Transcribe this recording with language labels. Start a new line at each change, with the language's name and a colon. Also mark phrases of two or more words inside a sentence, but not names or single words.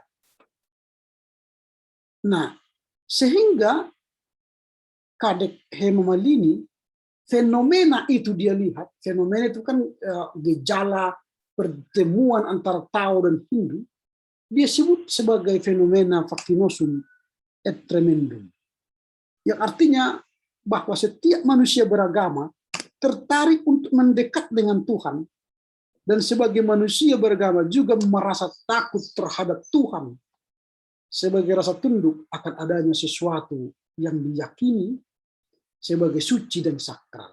Indonesian: Nah, sehingga Kadek Hema Malini, fenomena itu dia lihat, fenomena itu kan gejala pertemuan antara Tao dan Hindu, dia sebut sebagai fenomena
Latin: facinosum et tremendum.
Indonesian: Yang artinya bahwa setiap manusia beragama tertarik untuk mendekat dengan Tuhan, dan sebagai manusia beragama juga merasa takut terhadap Tuhan sebagai rasa tunduk akan adanya sesuatu yang diyakini sebagai suci dan sakral.